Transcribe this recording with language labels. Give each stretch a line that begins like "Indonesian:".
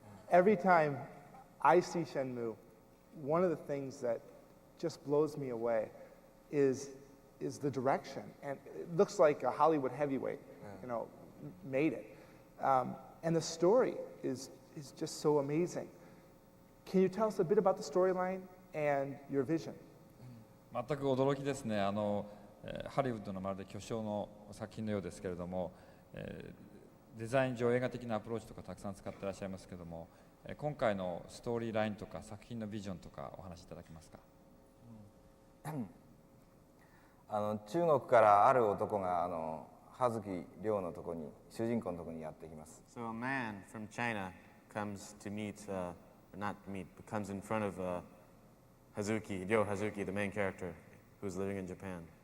English: Every time I see Shenmue, one of the things that just blows me away is the direction. And it looks like a Hollywood heavyweight, made it. And the story is just so amazing. Can you tell us a bit about the storyline and your vision?
Japanese: 全く驚きですね。ハリウッドのまるで巨匠の作品のようですけれども、デザイン上映画的なアプローチとかたくさん使っていらっしゃいますけれども、今回のストーリーラインとか作品のビジョンとかお話しいただけますか。中国からある男が葉月亮のとこに主人公のとこにやってきます。
English: So a man from China comes to meet, or not meet, but comes in front of Hazuki, Ryo Hazuki, the main character, who's living in Japan.